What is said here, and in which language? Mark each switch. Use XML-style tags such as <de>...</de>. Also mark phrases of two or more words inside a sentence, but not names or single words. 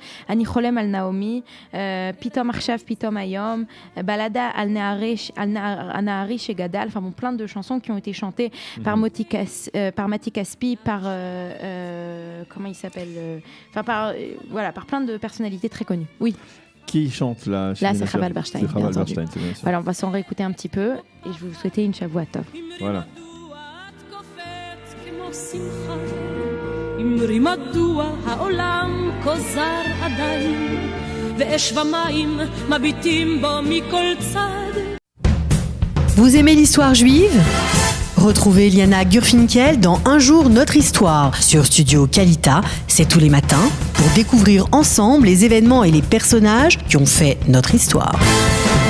<fr>Ani Cholem al Naomi, Pitom Arshav, Pitom Ayom, Balada al Nahari Shegadal, enfin bon, plein de chansons qui ont été chantées par Mati Caspi, par comment il s'appelle, par plein de personnalités très connues. Oui. Qui chante là? Là, c'est Chaval Bernstein. Voilà, on va s'en réécouter un petit peu et je vais vous souhaiter une</fr> <he>שבוע טוב.</he> <fr>Voilà.</fr> <he>אמרי מדוע העולם כה זר עדיין ואש ומים מביטים בו מכל צד.</he> <fr>Vous aimez l'histoire juive? Retrouvez Eliana Gurfinkel dans Un jour notre histoire sur Studio Kalita, c'est tous les matins, pour découvrir ensemble les événements et les personnages qui ont fait notre histoire.</fr>